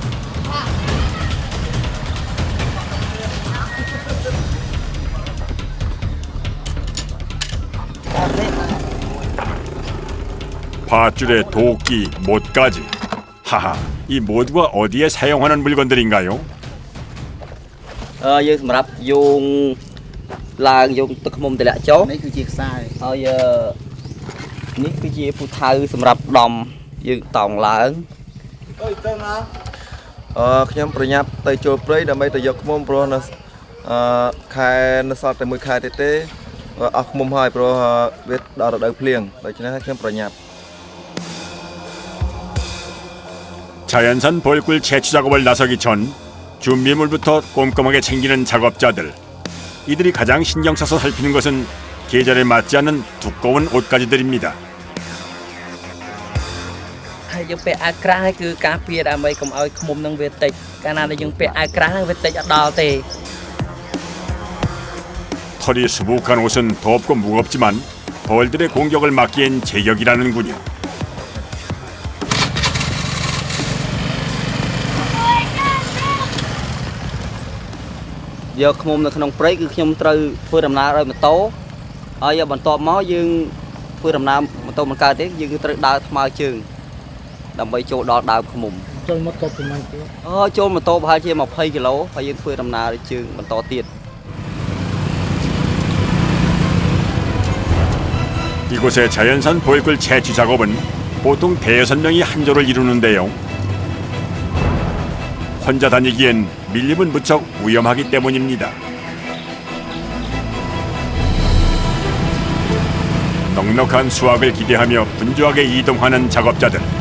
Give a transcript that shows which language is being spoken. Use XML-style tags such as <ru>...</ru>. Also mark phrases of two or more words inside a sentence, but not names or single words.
<ko>밧줄에 도끼, 못까지. 하하, 이 모두가 어디에 사용하는 물건들인가요?</ko> <km>យើងសម្រាប់យោងឡើងយោងទឹកឃ្មុំតម្លាក់ចូល នេះគឺជាខ្សែ ហើយនេះគឺជាពូថៅសម្រាប់ដំយើងតោងឡើង ខ្ញុំប្រញាប់ទៅចូលព្រៃដើម្បីទៅយកឃ្មុំព្រោះនៅខែនៅសល់តែមួយខែទៀតទេអស់ឃ្មុំហើយព្រោះវាដល់រដូវភ្លៀងដូច្នេះខ្ញុំប្រញាប់</km> <ko>자연산 벌꿀 채취 작업을 나서기 전 준비물부터 꼼꼼하게 챙기는 작업자들. 이들이 가장 신경 써서 살피는 것은 계절에 맞지 않는 두꺼운 옷가지들입니다.</ko> <km>ហើយយើងពាក់អាវក្រាស់ហើយគឺការពារដើម្បីកុំឲ្យឃ្មុំនឹងវាតិចកាលណាដែលយើងពាក់អាវក្រាស់ហ្នឹងវាតិចអត់ដល់ទេ</km> <ko>털이 수북한 옷은 덥고 무겁지만 벌들의 공격을 막기엔 제격이라는군요.</ko> <km>យកឃ្មុំនៅក្នុងព្រៃគឺខ្ញុំត្រូវធ្វើដំណើរដោយម៉ូតូហើយបន្ទាប់មកយើងធ្វើដំណើរម៉ូតូមិនកើតទេយើងគឺត្រូវដើរថ្មើរជើងដើម្បីចូលដល់ដើមឃ្មុំ ចូលមកតបពីម៉េចទៀត ចូលម៉ូតូប្រហែលជា20គីឡូហើយយើងធ្វើដំណើរជើងបន្តទៀត</km> <ko>이곳의 자연산 벌꿀 채취 작업은 보통 대여섯 명이 한 조를 이루는데요. 혼자 다니기엔 밀림은 무척 위험하기 때문입니다. 넉넉한 수확을 기대하며 분주하게 이동하는 작업자들.</ko>